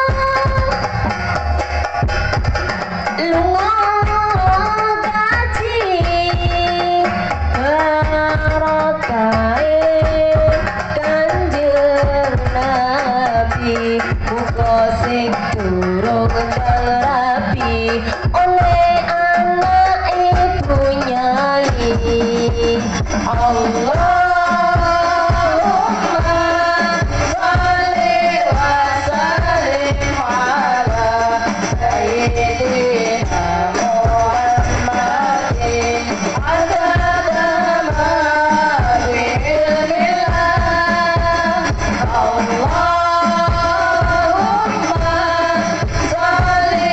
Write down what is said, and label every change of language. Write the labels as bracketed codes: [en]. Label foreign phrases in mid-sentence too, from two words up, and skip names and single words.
[jv] lunga kaji barakae Kanjeng Nabi muga sing durung terapi oleh anak ibu nyali Allahumma [ar] صل وسلم على سيدنا محمد عدد ما في علم الله اللهم صل